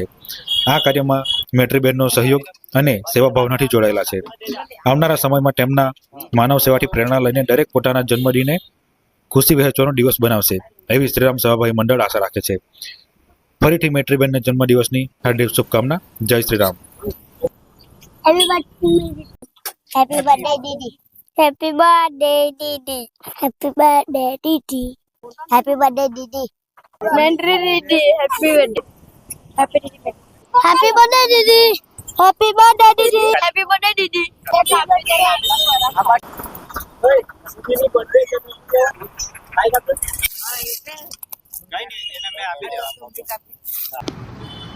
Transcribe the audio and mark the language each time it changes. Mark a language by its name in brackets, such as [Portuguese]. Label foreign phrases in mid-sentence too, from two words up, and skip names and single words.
[Gujarati] આ કાર્યમાં મેટ્રીબેનનો સહયોગ અને સેવા ભાવનાથી જોડાયેલા છે. આવનારા સમયમાં તેમના માનવ સેવાથી પ્રેરણા લઈને દરેક પોતાના જન્મદિને ખુશી વહેંચવાનો દિવસ બનાવશે એવી શ્રીરામ સેવાભાઈ મંડળ આશા રાખે છે. ફરીથી મેટ્રીબેનના જન્મદિવસની હાર્દિક શુભકામના. જય શ્રીરામ. [English] Happy birthday, Didi. Happy birthday, Didi. Happy birthday, Didi. Happy birthday, Didi. Mentry Didi, happy birthday. Happy birthday. Happy birthday, Didi. Happy birthday, Didi. Happy birthday, Didi. [Gujarati] કઈ નહીં, એને મેં આપી દેવા.